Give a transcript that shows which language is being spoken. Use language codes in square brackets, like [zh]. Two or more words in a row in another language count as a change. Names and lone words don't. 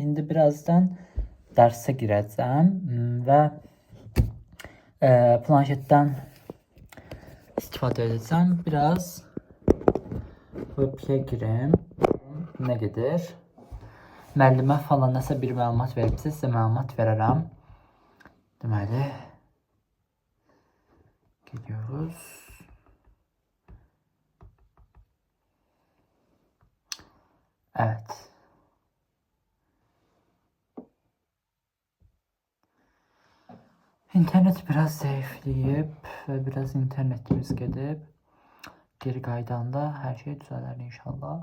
[az] İndi birazdan dərsə girəcəm və planşetdən istifadə edəcəm. Biraz web-yə girim. Nə gedir? Müəllimə falan nəsə bir məlumat veribsə, sizə məlumat verərəm. Deməli, [tr] gidiyoruz. Evet. [az] İnternet biraz zayıflayıp ve biraz internetimiz gedib. Geri qaydanda hər şey düzələr inşallah.